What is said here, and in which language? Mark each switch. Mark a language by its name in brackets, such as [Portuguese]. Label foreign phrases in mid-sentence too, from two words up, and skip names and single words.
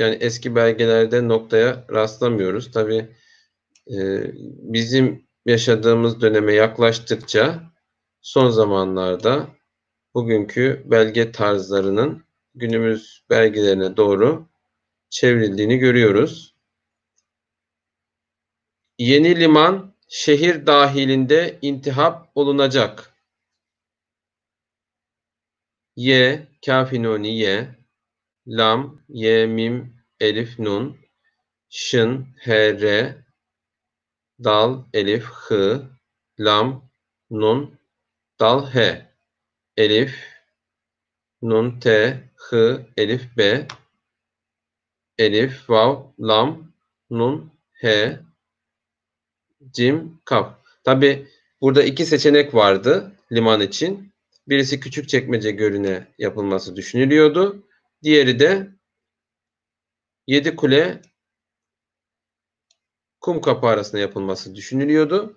[Turkish] Yani eski belgelerde noktaya rastlamıyoruz. Tabi bizim yaşadığımız döneme yaklaştıkça son zamanlarda bugünkü belge tarzlarının günümüz belgelerine doğru çevrildiğini görüyoruz. Yeni liman şehir dahilinde intihap olunacak. Ye, kafinoni ye, lam, ye, mim, elif, nun, şın, he, re, dal, elif, hı, lam, nun, dal, he, elif, nun, te, hı, elif, be, elif, vav, lam, nun, he, cim, kaf. Tabi burada iki seçenek vardı liman için. Birisi Küçükçekmece Gölü'ne yapılması düşünülüyordu. Diğeri de Yedikule Kumkapı arasında yapılması düşünülüyordu.